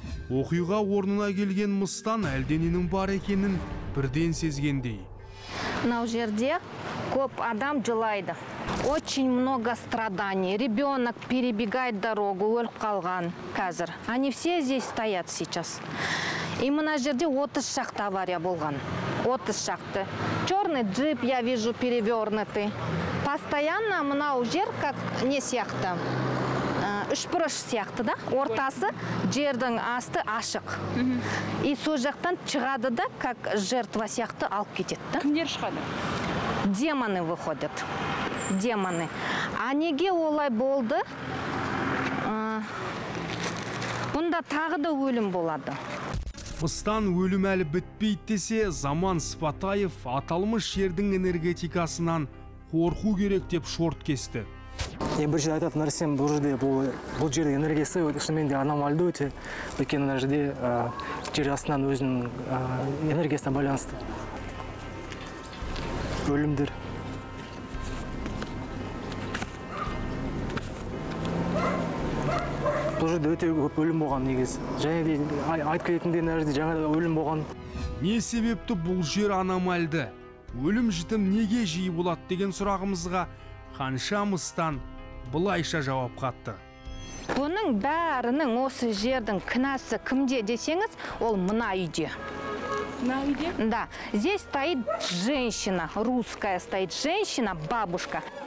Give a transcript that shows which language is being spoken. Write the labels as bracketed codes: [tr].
[kk] Оқиға орнына келген мыстан әлдененің бар екенін бірден сезгендей. Мынау жерде көп адам жылайды. [ru] Очень много страданий. Ребенок перебегает дорогу, [kk] өліп қалған қазір. [ru] Они все здесь стоят сейчас. [kk] И мына жерде 30 шақты авария болған. 30 шақты. [ru] Черный джип я вижу перевернутый. [kk] Постоянно мынау жер как не сияқты. Үшбұрыш сияқты да, ортасы жердің асты ашық. И сол жақтан шығады да, [ru] как жертва [kk] сияқты алып кетеді. Кімдер шығады? [ru] Демоны выходят. Демоны. [kk] А неге олай болды? Бұнда тағы да өлім болады. Мыстан өлім әлі бітпейді десе, Заман Сыпатаев аталмыш жердің энергетикасынан қорқу керек деп шорт кесті. Бір жерде айтатын нәрсем, бұл жерде энергиясы шынымен де аномальды өте. Өйткені мына жерде жер астынан өзінің энергиясына байланысты өлімдер. Бұл жерде өте көп өлім болған негіз. Және де айтып кететіндей мына жерде жаңа өлім болған. Не себепті бұл жер аномальды? Өлім жітім неге жиі болады деген сұрағымызға Ханша Мыстан былайша жауап қатты. Бұның бәрінің осы жердің кінәсі кімде десеңіз, ол мына үйде. Мына үйде? [ru] Да, здесь стоит женщина, русская стоит женщина, бабушка.